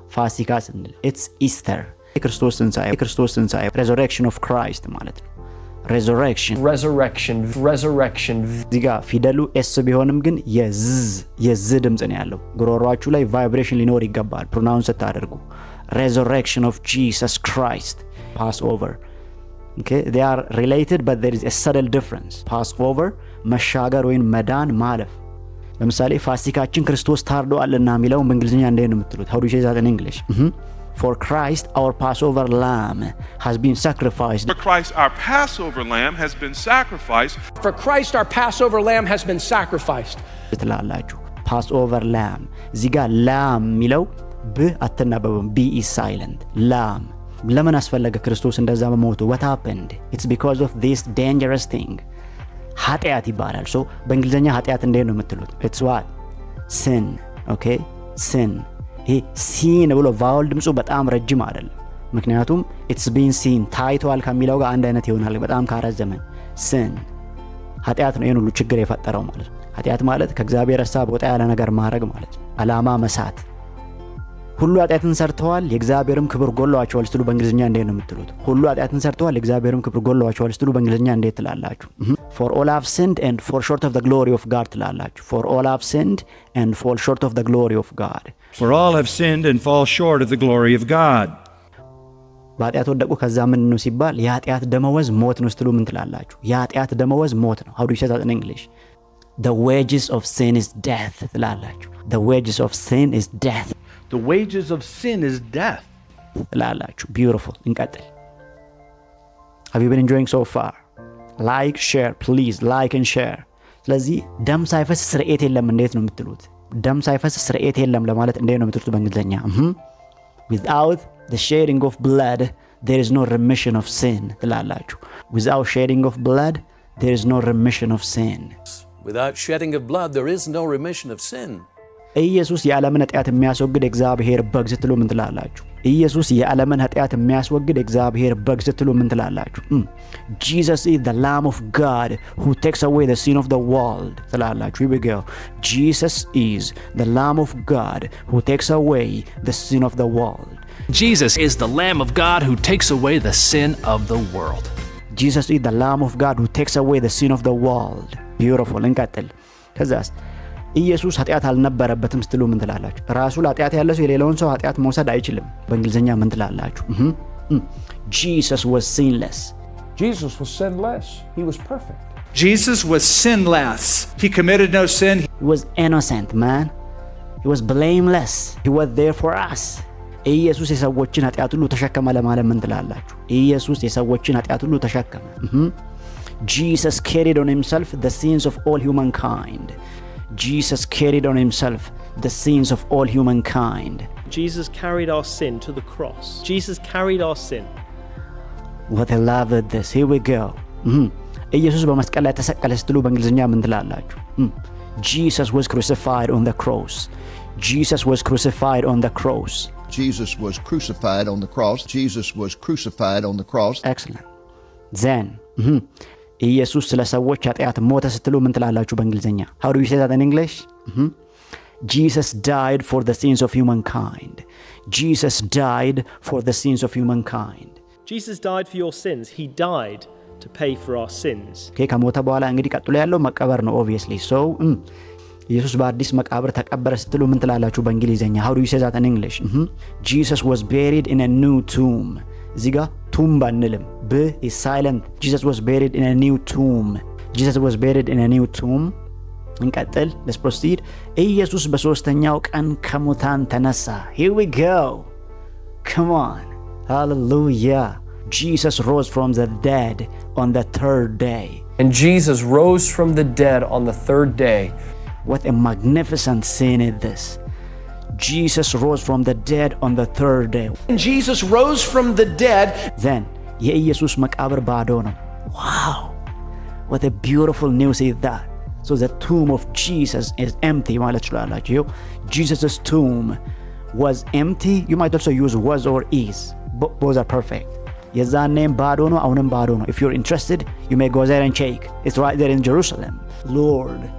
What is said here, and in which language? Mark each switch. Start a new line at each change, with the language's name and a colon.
Amharic: ፋሲካ ስንል
English: it's Easter
Amharic: የክርስቶስ ትንሣኤ
English: resurrection of Christ
Amharic: ማለት ነው። resurrection እዚህ ጋር ፊደሉ ኤስ ቢሆንም ግን የዝ ድምጽ ነው ያለው። ጉሮሯችሁ ላይ ቫይብሬሽን ሊኖር ይገባል ፕሮናውንስ ስታደርጉ።
English: resurrection of Jesus Christ, Passover. Okay, they are related but there is a subtle difference.
Amharic: Passover መሻገር ወይም መዳን ማለፍ። ለምሳሌ ፋሲካችን ክርስቶስ ታርዷልና የሚለው በእንግሊዝኛ እንዴት ነው የምትሉት?
English: How do you say that in English? For Christ our Passover lamb has been sacrificed. For Christ our Passover lamb has been sacrificed. For Christ our Passover lamb has been sacrificed.
Amharic: ትላላችሁ Passover lamb። እዚህ ጋር ላም የሚለው ብ አትነበብም።
English: B is silent.
Amharic: ላም ለምን አስፈለገ ክርስቶስ እንደዛ በሞቱ?
English: What happened? It's because of this dangerous thing.
Amharic: ኃጢአት ይባላል። ሶ በእንግሊዝኛ ኃጢአት እንዴት ነው የምትሉት?
English: It's what? sin. Okay? sin.
Amharic: ይሄ ሲን ብሎ ቫውል ድምፁ በጣም ረጅም አይደለም። ምክንያቱም
English: it's been seen
Amharic: ታይቷል ከሚለው ጋር አንድ አይነት ይሆናል በጣም ካረዘመን። sin ኃጢአት ነው ይሄን ሁሉ ችግር የፈጠረው ማለት ነው። ኃጢአት ማለት ከእግዚአብሔር ሐሳብ ወጣ ያለ ነገር ማድረግ ማለት ነው። ዓላማ መሳት። ሁሉ ኃጢአትን ሰርተዋል የእግዚአብሔርም ክብር ጎሏቸዋል ስትሉ በእንግሊዝኛ እንዴት ነው የምትሉት? ሁሉ ኃጢአትን ሰርተዋል የእግዚአብሔርም ክብር ጎሏቸዋል ስትሉ በእንግሊዝኛ እንዴት ትላላችሁ?
English: For all have sinned and fall short of the glory of God
Amharic: ትላላችሁ።
English: For all have sinned and fall short of the glory of God. For all have sinned and fall short of the glory of God.
Amharic: በኃጢአት ወደቁ ከዛ ምን ነው ሲባል የኃጢአት ደመወዝ ሞት ነው ስትሉ ምን ትላላችሁ? የኃጢአት ደመወዝ ሞት ነው።
English: How do you say that in English? The wages of sin is death
Amharic: ትላላችሁ።
English: The wages of sin is death. The wages of sin is death.
Amharic: ትላላችሁ።
English: Beautiful.
Amharic: እንቀጥል።
English: Have you been enjoying so far? Like, share, please like and share.
Amharic: ስለዚህ ደም ሳይፈስ ስርየት የለም እንዴት ነው የምትሉት? ደም ሳይፈስ ስርየት የለም ለማለት እንዴት ነው የምትሉት በእንግሊዝኛ?
English: Without the shedding of blood there is no remission of sin
Amharic: ትላላችሁ።
English: Without shedding of blood there is no remission of sin. Without shedding of blood there is no remission of sin.
Amharic: ኢየሱስ የዓለምን ኃጢአት የሚያስወግድ እግዚአብሔር በግ ስትሉ ምን ትላላችሁ? ኢየሱስ የዓለምን ኃጢአት የሚያስወግድ እግዚአብሔር በግ ስትሉ ምን ትላላችሁ?
English: Jesus is the Lamb of God who takes away the sin of the world
Amharic: ትላላችሁ።
English: Here we go. Jesus is the Lamb of God who takes away the sin of the world. Jesus is the Lamb of God who takes away the sin of the world. Jesus is the Lamb of God who takes away the sin of the world. Beautiful.
Amharic: እንቀጥል። ከዛስ ኢየሱስ ኃጢአት አልነበረበትም ስትሉ ምን ትላላችሁ? ራሱ ኃጢአት ያለ ሰው የሌላውን ሰው ኃጢአት መውሰድ አይችልም። በእንግሊዝኛ ምን ትላላችሁ?
English: Jesus was sinless. Jesus was sinless. He was perfect. Jesus was sinless. He committed no sin. He was innocent, man. He was blameless. He was there for us.
Amharic: ኢየሱስ የሰዎችን ኃጢአት ሁሉ ተሸከመ ለማለት ምን ትላላችሁ? ኢየሱስ የሰዎችን ኃጢአት ሁሉ ተሸከመ።
English: Jesus carried on himself the sins of all humankind. Jesus carried on himself the sins of all humankind. Jesus carried our sin to the cross. Jesus carried our sin. What I love at this. Here we go.
Amharic: ኢየሱስ በመስቀል ላይ ተሰቀለ ስትሉ በእንግሊዝኛ ምን ትላላችሁ?
English: Jesus was crucified on the cross. Jesus was crucified on the cross. Jesus was crucified on the cross. Jesus was crucified on the cross. Excellent. Then
Amharic: ኢየሱስ ስለ ሰዎች ኃጢአት ሞተ ስትሉ ምን ትላላችሁ በእንግሊዝኛ?
English: How do you say that in English? Jesus died for the sins of humankind. Jesus died for the sins of humankind. Jesus died for your sins. He died to pay for our sins.
Amharic: Okay, ከሞተ በኋላ እንግዲህ ቀጥሎ ያለው መቀበር ነው
English: obviously.
Amharic: So ኢየሱስ በአዲስ መቃብር ተቀበረ ስትሉ ምን ትላላችሁ በእንግሊዝኛ?
English: How do you say that in English? Jesus was buried in a new tomb.
Amharic: እዚህ ጋር ቱምብ አንልም።
English: B is silent. Jesus was buried in a new tomb. Jesus was buried in a new tomb.
Amharic: እንቀጥል.
English: Let's proceed.
Amharic: ኢየሱስ በሶስተኛው ቀን ከሙታን ተነሳ.
English: Here we go. Come on. Hallelujah. Jesus rose from the dead on the third day. And Jesus rose from the dead on the third day. What a magnificent scene is this. Jesus rose from the dead on the third day. And Jesus rose from the dead. Then
Amharic: የኢየሱስ መቃብር ባዶ ነው።
English: Wow. What a beautiful news is that. So the tomb of Jesus is empty
Amharic: ማለት ትችላላችሁ።
English: Jesus' tomb was empty. You might also use was or is. Both are perfect.
Amharic: የዛኔም ባዶ ነው አሁንም ባዶ ነው።
English: If you're interested, you may go there and check. It's right there in Jerusalem. Lord,